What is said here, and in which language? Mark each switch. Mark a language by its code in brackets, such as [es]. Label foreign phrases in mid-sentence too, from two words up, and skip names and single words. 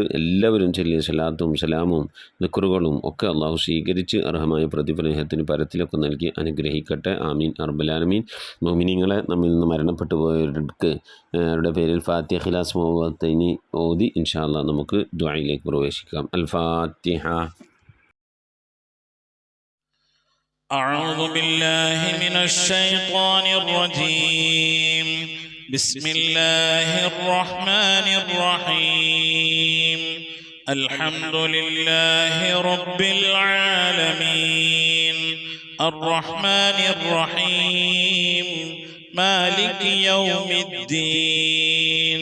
[ml] എല്ലാവരും ചൊല്ലിയ സ്വലാത്തും സലാമും ദിക്റുകളും ഒക്കെ അല്ലാഹു സ്വീകരിച്ച് അർഹമായ പ്രതിഫലത്തിന് പരത്തിലൊക്കെ നൽകി അനുഗ്രഹിക്കട്ടെ. [ar] آمين يا رب العالمين. [ml] മുഅ്മിനീങ്ങളെ, നമ്മിൽ നിന്ന് മരണപ്പെട്ടു പോയവർക്ക് അവരുടെ പേരിൽ ഫാത്തിഹ, ഇഖ്ലാസ്, മുഅവ്വദത്തൈനി ഓതി [ar] إن شاء الله [ml] നമുക്ക് ദുആയിലേക്ക് പ്രവേശിക്കാം. അൽ ഫാത്തിഹ. [ar] أعوذ بالله من الشيطان الرجيم. بسم الله الرحمن الرحيم. الحمد لله رب العالمين الرحمن الرحيم مالك يوم الدين.